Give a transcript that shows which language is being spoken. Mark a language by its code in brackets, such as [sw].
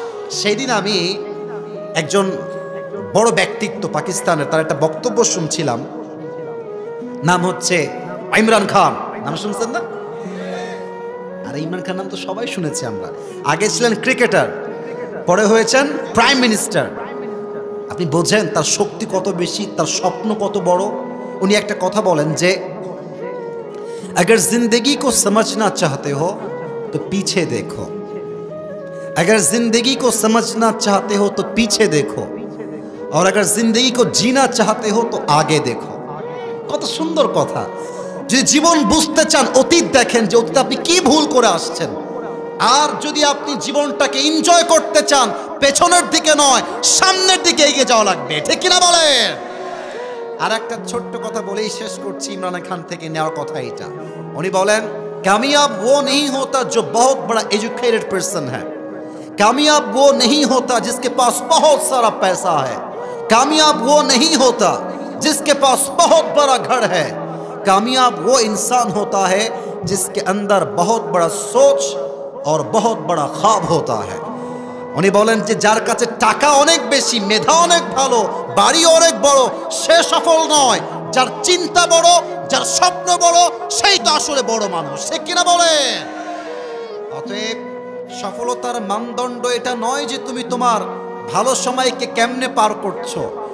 [bn] সেদিন আমি একজন বড় ব্যক্তিত্ব পাকিস্তানের, তার একটা বক্তব্য শুনছিলাম, নাম হচ্ছে ইমরান খান। নাম শুনছেন না? আর ইমরান খান নাম তো সবাই শুনেছি আমরা। আগে ছিলেন ক্রিকেটার, পরে হয়েছেন প্রাইম মিনিস্টার। আপনি বোঝেন তার শক্তি কত বেশি, তার স্বপ্ন কত বড়। উনি একটা কথা বলেন যে [hi] अगर जिंदगी को समझना चाहते हो तो पीछे देखो, अगर जिंदगी को समझना चाहते हो तो पीछे देखो, और अगर जिंदगी को जीना चाहते हो तो आगे देखो। [bn] কত সুন্দর কথা। যদি জীবন বুঝতে চান অতীত দেখেন যে অতীতে আপনি কি ভুল করে আসছেন, আর যদি আপনি জীবনটাকে এনজয় করতে চান পেছনের দিকে নয় সামনের দিকে এগিয়ে যাওয়া লাগবে, ঠিক কিনা বলেন? আর একটা ছোট্ট কথা বলেই শেষ করছি, ইমরান খান থেকে নেওয়ার কথা এটা। উনি বলেন, [hi] कामयाब वो नहीं होता जो बहुत बड़ा [en] educated person [hi] है, कामयाब वो नहीं होता जिसके पास बहुत सारा पैसा है, कामयाब वो नहीं होता जिसके पास बहुत बड़ा घर है, कामयाब वो इंसान होता है जिसके अंदर बहुत बड़ा सोच और बहुत बड़ा ख्वाब होता है। [bn] উনি বলেন যে যার কাছে টাকা অনেক বেশি, মেধা অনেক ভালো, বাড়ি অনেক বড়, সে সফল নয়। যার চিন্তা বড়, যার স্বপ্ন বড়, সেই তো আসলে বড় মানুষ, ঠিক কিনা বলে? অতএব সফলতার মানদণ্ড এটা নয় যে তুমি তোমার ভালো সময়কে কেমনে পার করছো।